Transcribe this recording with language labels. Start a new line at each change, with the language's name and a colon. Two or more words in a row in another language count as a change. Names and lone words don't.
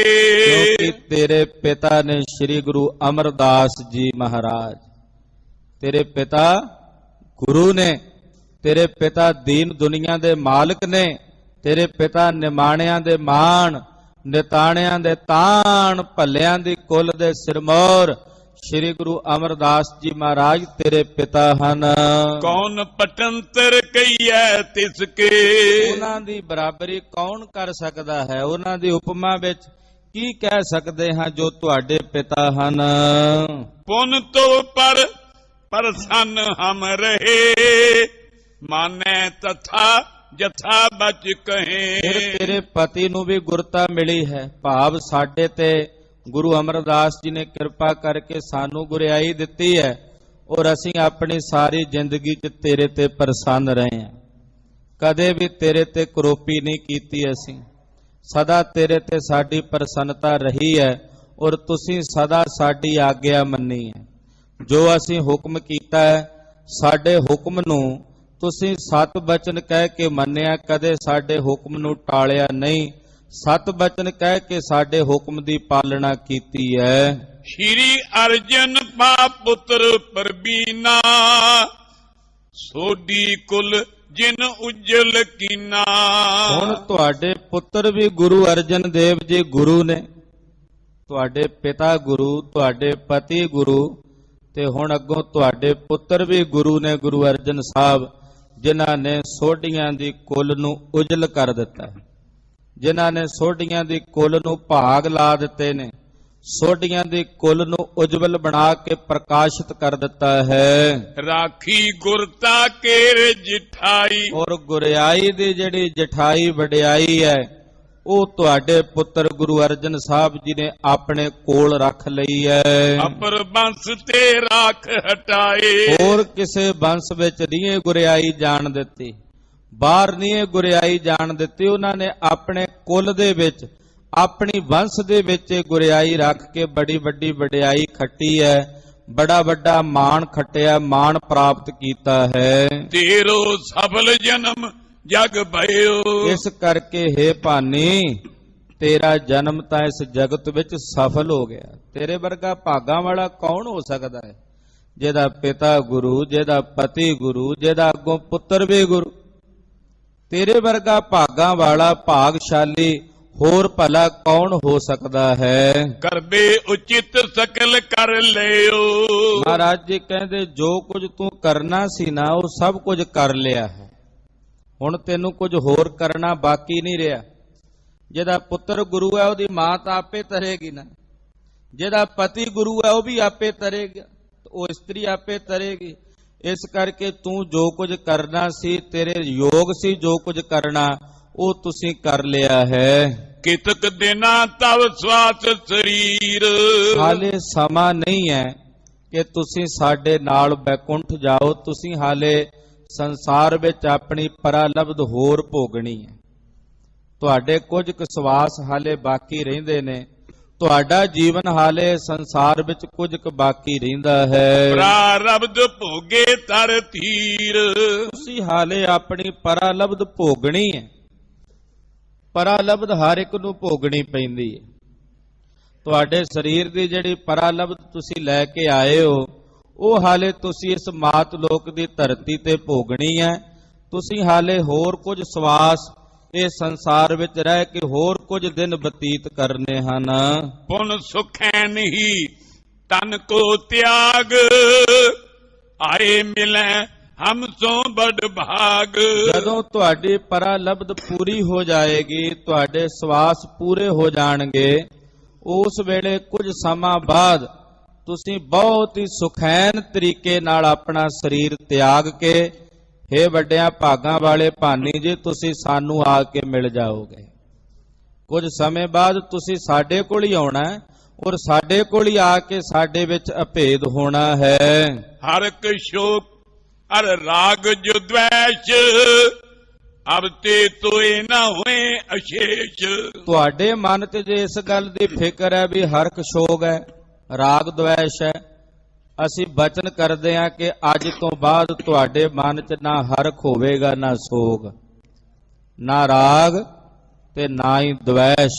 Punjabi: ਕਿਉਂਕਿ ਤੇਰੇ ਪਿਤਾ ਨੇ ਸ਼੍ਰੀ ਗੁਰੂ ਅਮਰਦਾਸ ਜੀ ਮਹਾਰਾਜ, ਤੇਰੇ ਪਿਤਾ ਗੁਰੂ ਨੇ, ਤੇਰੇ ਪਿਤਾ ਦੀਨ ਦੁਨੀਆ ਦੇ ਮਾਲਕ ਨੇ, ਤੇਰੇ ਪਿਤਾ ਨਿਮਾਣਿਆਂ ਦੇ ਮਾਣ, ਨਿਤਾਣਿਆਂ ਦੇ ਤਾਣ, ਭੱਲਿਆਂ ਦੀ ਕੁੱਲ ਦੇ ਸਿਰਮੌਰ ਸ੍ਰੀ ਗੁਰੂ ਅਮਰਦਾਸ ਜੀ ਮਹਾਰਾਜ ਤੇਰੇ ਪਿਤਾ ਹਨ।
Braj: कौन पटंतर कहिए तिसके।
Punjabi: ਉਹਨਾਂ ਦੀ ਬਰਾਬਰੀ ਕੌਣ ਕਰ ਸਕਦਾ ਹੈ? ਉਹਨਾਂ ਦੀ ਉਪਮਾ ਵਿੱਚ ਕੀ ਕਹਿ ਸਕਦੇ ਹਾਂ ਜੋ ਤੁਹਾਡੇ ਪਿਤਾ ਹਨ?
Braj: पुन तो पर प्रसन्न हम रहे, माने तथा जथा बच ਫਿਰ कहे।
Punjabi: ਤੇਰੇ ਪਤੀ ਨੂੰ ਵੀ ਗੁਰਤਾ ਮਿਲੀ ਹੈ, ਭਾਵ ਸਾਡੇ ਤੇ ਗੁਰੂ ਅਮਰਦਾਸ ਜੀ ਨੇ ਕਿਰਪਾ ਕਰਕੇ ਸਾਨੂੰ ਗੁਰਿਆਈ ਦਿੱਤੀ ਹੈ ਔਰ ਅਸੀਂ ਆਪਣੀ ਸਾਰੀ ਜ਼ਿੰਦਗੀ 'ਚ ਤੇਰੇ ਤੇ ਪ੍ਰਸੰਨ ਰਹੇ ਹਾਂ। ਕਦੇ ਵੀ ਤੇਰੇ ਤੇ ਕਰੋਪੀ ਨਹੀਂ ਕੀਤੀ ਅਸੀਂ, ਸਦਾ ਤੇਰੇ ਤੇ ਸਾਡੀ ਪ੍ਰਸੰਨਤਾ ਰਹੀ ਹੈ ਔਰ ਤੁਸੀਂ ਸਦਾ ਸਾਡੀ ਆਗਿਆ ਮੰਨੀ ਹੈ। ਜੋ ਅਸੀਂ ਹੁਕਮ ਕੀਤਾ ਹੈ, ਸਾਡੇ ਹੁਕਮ ਨੂੰ ਤੁਸੀਂ ਸਤ ਬਚਨ ਕਹਿ ਕੇ ਮੰਨਿਆ, ਕਦੇ ਸਾਡੇ ਹੁਕਮ ਨੂੰ ਟਾਲਿਆ ਨਹੀਂ, ਸਤ ਬਚਨ ਕਹਿ ਕੇ ਸਾਡੇ ਹੁਕਮ ਦੀ ਪਾਲਣਾ ਕੀਤੀ ਹੈ।
Braj: श्री अर्जन पा पुत्र परबीना, सोडी कुल जिन उज्जल कीना।
Punjabi: ਹੁਣ ਤੁਹਾਡੇ ਪੁੱਤਰ ਵੀ ਗੁਰੂ ਅਰਜਨ ਦੇਵ ਜੀ ਗੁਰੂ ਨੇ, ਤੁਹਾਡੇ ਪਿਤਾ ਗੁਰੂ, ਤੁਹਾਡੇ ਪਤੀ ਗੁਰੂ, ਤੇ ਹੁਣ ਅੱਗੋਂ ਤੁਹਾਡੇ ਪੁੱਤਰ ਵੀ ਗੁਰੂ ਨੇ, ਗੁਰੂ ਅਰਜਨ ਸਾਹਿਬ, ਜਿਨ੍ਹਾਂ ਨੇ ਸੋਢੀਆਂ ਦੀ ਕੁਲ ਨੂੰ ਉਜਲ ਕਰ ਦਿੱਤਾ ਹੈ, ਜਿਨ੍ਹਾਂ ਨੇ ਸੋਢੀਆਂ ਦੀ ਕੁਲ ਨੂੰ ਭਾਗ ਲਾ ਦਿੱਤੇ ਨੇ, ਸੋਢੀਆਂ ਦੀ ਕੁਲ ਨੂੰ ਉਜਵਲ ਬਣਾ ਕੇ ਪ੍ਰਕਾਸ਼ਿਤ ਕਰ ਦਿੱਤਾ ਹੈ।
Braj: राखी गुरता केर जिठाई,
Punjabi: ਔਰ ਗੁਰਿਆਈ ਦੀ ਜਿਹੜੀ ਜਠਾਈ ਵਡਿਆਈ ਹੈ ਉਹ ਤੁਹਾਡੇ ਪੁੱਤਰ ਗੁਰੂ ਅਰਜਨ ਸਾਹਿਬ ਜੀ ਨੇ ਆਪਣੇ ਕੋਲ ਰੱਖ ਲਈ ਹੈ।
Braj: अपर बंस ते राख हटाए।
Punjabi: ਹੋਰ ਕਿਸੇ ਬੰਸ ਵਿੱਚ ਨਹੀਂ ਇਹ ਗੁਰਿਆਈ ਜਾਣ ਦਿੱਤੀ, ਬਾਹਰ ਨਹੀਂ ਇਹ ਗੁਰਿਆਈ ਜਾਣ ਦਿੱਤੀ। ਉਹਨਾਂ ਨੇ ਆਪਣੇ ਕੁਲ ਦੇ ਵਿੱਚ, ਆਪਣੀ ਵੰਸ਼ ਦੇ ਵਿੱਚ ਇਹ ਗੁਰਿਆਈ ਰੱਖ ਕੇ ਬੜੀ ਵੱਡੀ ਵਡਿਆਈ ਖੱਟੀ ਹੈ, ਬੜਾ ਵੱਡਾ ਮਾਣ ਖੱਟਿਆ, ਮਾਣ ਪ੍ਰਾਪਤ ਕੀਤਾ ਹੈ।
Braj: तेरो सफल जन्म जग भयो।
Punjabi: ਇਸ ਕਰਕੇ हे ਭਾਨੀ, ਤੇਰਾ ਜਨਮ ਤਾਂ ਇਸ ਜਗਤ ਵਿੱਚ ਸਫਲ ਹੋ ਗਿਆ। ਤੇਰੇ ਵਰਗਾ ਭਾਗਾਂ ਵਾਲਾ ਕੌਣ ਹੋ ਸਕਦਾ ਹੈ, ਜਿਹਦਾ ਪਿਤਾ ਗੁਰੂ, ਜਿਹਦਾ ਪਤੀ ਗੁਰੂ, ਜਿਹਦਾ ਅੱਗੋਂ ਪੁੱਤਰ ਵੀ ਗੁਰੂ। ਤੇਰੇ ਵਰਗਾ ਭਾਗਾਂ ਵਾਲਾ, ਭਾਗਸ਼ਾਲੀ ਹੋਰ ਭਲਾ ਕੌਣ ਹੋ ਸਕਦਾ ਹੈ?
Braj: करबे उचित सकल कर लियो।
Punjabi: ਮਹਾਰਾਜ ਜੀ ਕਹਿੰਦੇ ਜੋ ਕੁਝ ਤੂੰ ਕਰਨਾ ਸੀ ਨਾ ਉਹ ਸਭ ਕੁਝ ਕਰ ਲਿਆ ਹੈ, ਹੁਣ ਤੈਨੂੰ ਕੁਝ ਹੋਰ ਕਰਨਾ ਬਾਕੀ ਨਹੀਂ ਰਿਹਾ। ਜਿਹਦਾ ਪੁੱਤਰ ਗੁਰੂ ਹੈ ਉਹਦੀ ਮਾਂ ਤਾਂ ਆਪੇ ਤਰੇਗੀ ਨਾ, ਜਿਹਦਾ ਪਤੀ ਗੁਰੂ ਹੈ ਉਹ ਵੀ ਆਪੇ ਤਰੇਗਾ, ਉਹ ਇਸਤਰੀ ਆਪੇ ਤਰੇਗੀ। ਇਸ ਕਰਕੇ ਤੂੰ ਜੋ ਕੁਝ ਕਰਨਾ ਸੀ, ਤੇਰੇ ਯੋਗ ਸੀ ਜੋ ਕੁਝ ਕਰਨਾ, ਉਹ ਤੁਸੀਂ ਕਰ ਲਿਆ ਹੈ।
Braj: कितक देना तव स्वास शरीर।
Punjabi: ਹਾਲੇ ਸਮਾਂ ਨਹੀਂ ਹੈ ਕਿ ਤੁਸੀਂ ਸਾਡੇ ਨਾਲ ਬੈਕੁੰਠ ਜਾਓ, ਤੁਸੀਂ ਹਾਲੇ ਸੰਸਾਰ ਵਿੱਚ ਆਪਣੀ ਪਰਾਲਬਧ ਹੋਰ ਭੋਗਣੀ ਹੈ। ਤੁਹਾਡੇ ਕੁਝ ਕੁ ਸਵਾਸ ਹਾਲੇ ਬਾਕੀ ਰਹਿੰਦੇ ਨੇ, ਤੁਹਾਡਾ ਜੀਵਨ ਹਾਲੇ ਸੰਸਾਰ ਵਿੱਚ ਕੁਝ ਕੁ ਬਾਕੀ ਰਹਿੰਦਾ ਹੈ।
Braj: प्रारब्ध भोगे तर तीर।
Punjabi: ਤੁਸੀਂ ਹਾਲੇ ਆਪਣੀ ਪਰਾਲਬਧ ਭੋਗਣੀ ਹੈ। ਪਰਾਲਬਧ ਹਰ ਇੱਕ ਨੂੰ ਭੋਗਣੀ ਪੈਂਦੀ ਹੈ। ਤੁਹਾਡੇ ਸਰੀਰ ਦੀ ਜਿਹੜੀ ਪਰਾਲਬਧ ਤੁਸੀਂ ਲੈ ਕੇ ਆਏ ਹੋ, ਉਹ ਹਾਲੇ ਤੁਸੀਂ ਇਸ ਮਾਤ ਲੋਕ ਦੀ ਧਰਤੀ ਤੇ ਭੋਗਣੀ ਹੈ। ਤੁਸੀਂ ਹਾਲੇ ਹੋਰ ਕੁਝ ਸਵਾਸ ਇਹ ਸੰਸਾਰ ਵਿੱਚ ਰਹਿ ਕੇ ਹੋਰ ਕੁਝ ਦਿਨ ਬਤੀਤ ਕਰਨੇ ਹਨ।
Braj: पुन सुखैन ही तन को त्याग, आए मिले हम सो बड़ भाग।
Punjabi: ਜਦੋਂ ਤੁਹਾਡੀ ਪਰਾਲਬਧ ਪੂਰੀ ਹੋ ਜਾਏਗੀ, ਤੁਹਾਡੇ ਸਵਾਸ ਪੂਰੇ ਹੋ ਜਾਣਗੇ, ਉਸ ਵੇਲੇ ਕੁਝ ਸਮਾਂ ਬਾਅਦ ਤੁਸੀਂ ਬਹੁਤ ਹੀ ਸੁਖੈਨ ਤਰੀਕੇ ਨਾਲ ਆਪਣਾ ਸਰੀਰ ਤਿਆਗ ਕੇ, ਹੇ ਵੱਡਿਆਂ ਭਾਗਾਂ ਵਾਲੇ ਭਾਨੀ ਜੀ, ਤੁਸੀਂ ਸਾਨੂੰ ਆ ਕੇ ਮਿਲ ਜਾਓਗੇ। ਕੁਝ ਸਮੇਂ ਬਾਅਦ ਤੁਸੀਂ ਸਾਡੇ ਕੋਲ ਹੀ ਆਉਣਾ ਹੈ ਔਰ ਸਾਡੇ ਕੋਲ ਹੀ ਆ ਕੇ ਸਾਡੇ ਵਿੱਚ ਅਭੇਦ ਹੋਣਾ ਹੈ।
Braj: हर शोक हर राग जो द्वेष, अब ते तोए ना हुए अशेष।
Punjabi: ਤੁਹਾਡੇ ਮਨ ਤੇ ਜੇ ਇਸ ਗੱਲ ਦੀ ਫਿਕਰ ਹੈ ਵੀ ਹਰਖ ਸ਼ੋਗ ਹੈ, ਰਾਗ ਦਵੇਸ਼ ਹੈ, ਅਸੀਂ ਬਚਨ ਕਰਦੇ ਹਾਂ ਕਿ ਅੱਜ ਤੋਂ ਬਾਅਦ ਤੁਹਾਡੇ ਮਨ 'ਚ ਨਾ ਹਰਖ ਹੋਵੇਗਾ, ਨਾ ਸੋਗ, ਨਾ ਰਾਗ ਤੇ ਨਾ ਹੀ ਦਵੇਸ਼।